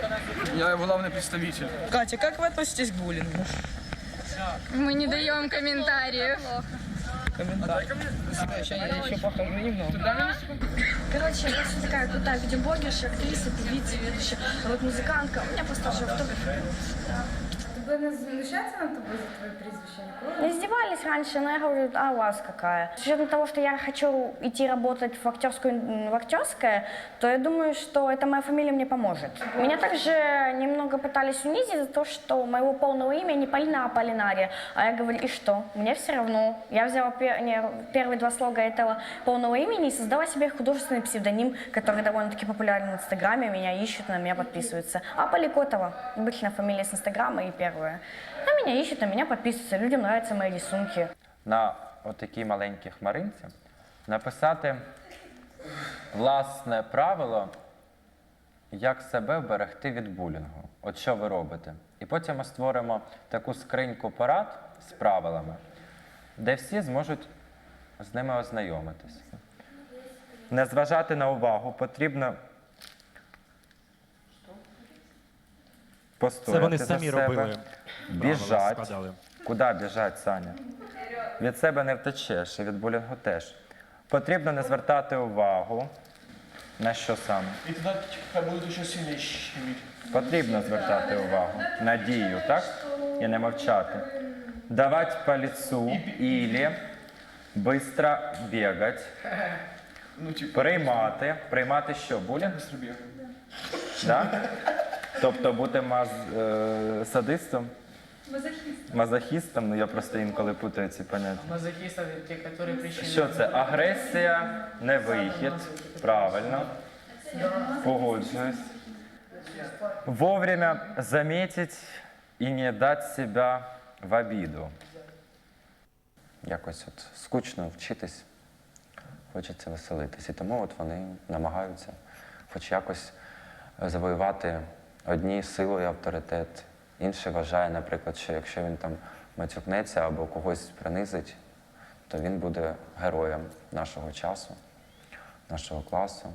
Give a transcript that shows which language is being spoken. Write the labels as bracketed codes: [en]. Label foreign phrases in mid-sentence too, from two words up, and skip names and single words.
[ru] Я главный представитель. Катя, как вы относитесь к буллингу? Мы не даем комментариев. Комментарий. Я еще похожу немного. Короче, я все такая крутая видеоблогерша, актриса, певица, ведущая, а вот музыкантка. У меня просто уже автограф. [uk] Тебе не знущаються над тобою за твоє прізвище ніколи? [ru] Издевались раньше, но я говорю, а у вас какая? С учетом того, что я хочу идти работать в актерское, то я думаю, что эта моя фамилия мне поможет. Меня также немного пытались унизить за то, что моего полного имя не Полина, а Полинария. А я говорю, и что? Мне все равно. Я взяла первые 2 слога этого полного имени и создала себе художественный псевдоним, который довольно-таки популярен в Инстаграме, меня ищут, на меня подписываются. А Поликотова, обычная фамилия с Инстаграма и первая. А меня ищут, на меня подписываются, людям нравятся мои рисунки. [uk] На отакій маленькій хмаринці написати власне правило, як себе вберегти від булінгу. От що ви робите. І потім ми створимо таку скриньку порад з правилами, де всі зможуть з ними ознайомитися. Не зважати на увагу, потрібно постояти Це вони за самі себе, робили. біжать. Куди біжать, Саня? Від себе не втечеш, і від булінгу теж. Потрібно не звертати увагу. На що саме? [ru] И тогда хай будут еще сильнее щемить. [uk] Потрібно звертати увагу на дію, так? І не мовчати. Давати по лицу [ru] или быстро [uk] бігати. Приймати. Приймати що? Булінг? Да? Тобто бути садистом? Мазохістом, я просто інколи путаю ці поняття. [ru] Мазохисты — те, которые причиняют... [uk] Що це? Агресія, не вихід. Правильно. Погоджуюсь. [ru] Вовремя заметить и не дать себя в обиду. [uk] якось от скучно вчитись, хочеться веселитись. І тому от вони намагаються хоч якось завоювати одні силою авторитет, інший вважає, наприклад, що якщо він там матюкнеться або когось принизить, то він буде героєм нашого часу, нашого класу.